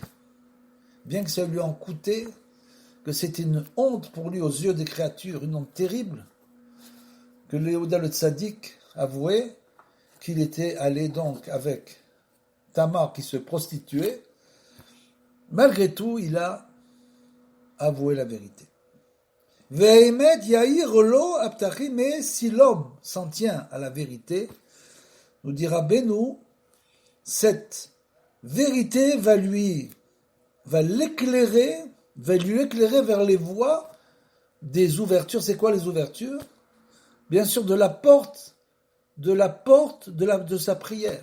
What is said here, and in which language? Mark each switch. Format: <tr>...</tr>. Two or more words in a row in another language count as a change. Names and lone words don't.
<fr>Bien que ça lui en coûté, que c'était une honte pour lui aux yeux des créatures, une honte terrible, que Yehuda le tzaddik avouait qu'il était allé donc avec Tamar qui se prostituait. Malgré tout, il a avoué la vérité.</fr> <he>והאמת יאיר לו הפתחים,</he> <fr>mais si l'homme s'en tient à la vérité, nous dira Benu, cette vérité va lui éclairer vers les voies des ouvertures. C'est quoi les ouvertures? Bien sûr, de la porte de sa prière.</fr>